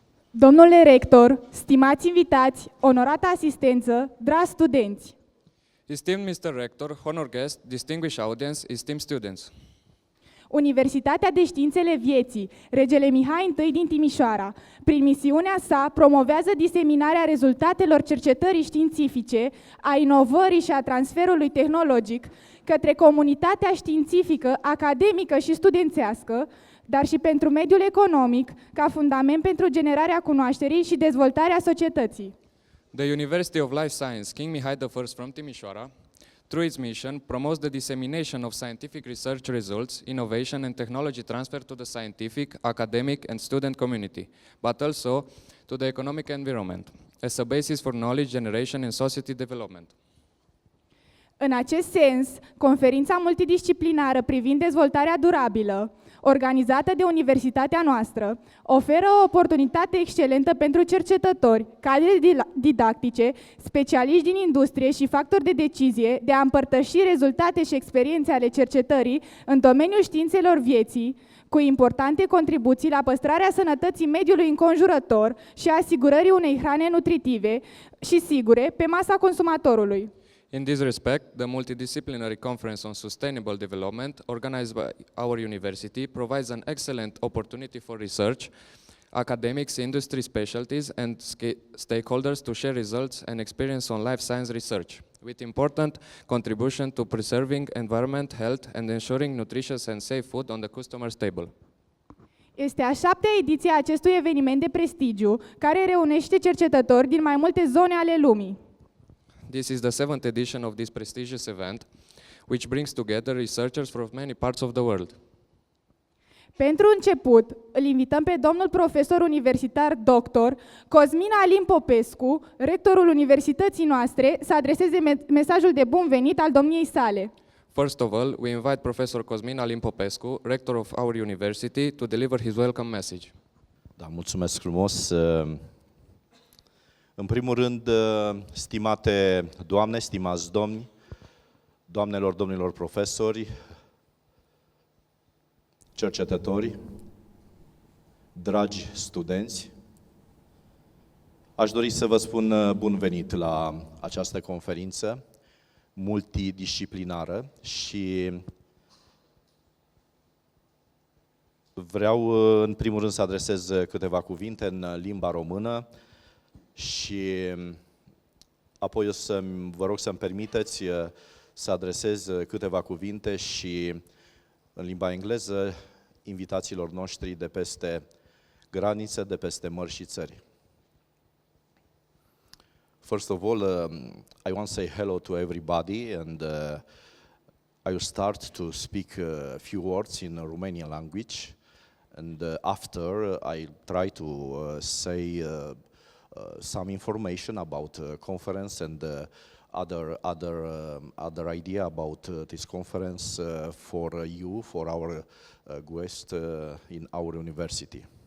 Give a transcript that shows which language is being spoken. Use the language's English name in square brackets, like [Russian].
[Romanian] Domnule rector, stimați invitați, onorată asistență, dragi studenți! [English] Esteemed Mr. Rector, honored guest, distinguished audience, esteemed students. [Romanian] Universitatea de Științele Vieții, Regele Mihai I din Timișoara, prin misiunea sa, promovează diseminarea rezultatelor cercetării științifice, a inovării și a transferului tehnologic către comunitatea științifică, academică și studențească, dar și pentru mediul economic, ca fundament pentru generarea cunoașterii și dezvoltarea societății. [English] The University of Life Science King Mihai I from Timișoara, through its mission, promotes the dissemination of scientific research results, innovation and technology transfer to the scientific, academic and student community, but also to the economic environment, as a basis for knowledge generation and society development. [Romanian] În acest sens, Conferința Multidisciplinară privind dezvoltarea durabilă, organizată de universitatea noastră, oferă o oportunitate excelentă pentru cercetători, cadre didactice, specialiști din industrie și factori de decizie de a împărtăși rezultate și experiențe ale cercetării în domeniul științelor vieții, cu importante contribuții la păstrarea sănătății mediului înconjurător și asigurării unei hrane nutritive și sigure pe masa consumatorului. [English] In this respect, the Multidisciplinary Conference on Sustainable Development, organized by our university, provides an excellent opportunity for research, academics, industry specialties, and stakeholders to share results and experience on life science research, with important contribution to preserving environment, health, and ensuring nutritious and safe food on the customer's table. [Romanian] Este a 7-a ediție a acestui eveniment de prestigiu, care reunește cercetători din mai multe zone ale lumii. [English] This is the 7th edition of this prestigious event, which brings together researchers from many parts of the world. [Romanian] Pentru început, îl invităm pe domnul profesor universitar doctor Cosmin Alin Popescu, rectorul universității noastre, să adreseze mesajul de bun venit al domniei sale. [English] First of all, we invite Professor Cosmin Alin Popescu, rector of our university, to deliver his welcome message. [Romanian] Da, mulțumesc frumos. În primul rând, stimate doamne, stimați domni, doamnelor, domnilor profesori, cercetători, dragi studenți, aș dori să vă spun bun venit la această conferință multidisciplinară și vreau în primul rând să adresez câteva cuvinte în limba română și apoi vă rog să-mi permiteți să adresez câteva cuvinte și în limba engleză invitațiilor noștri de peste granițe, de peste mări și țări. [English] First of all, I want to say hello to everybody, and I will start to speak a few words in Romanian language, and after I try to say some information about the conference and other idea about this conference for you, for our guests in our university.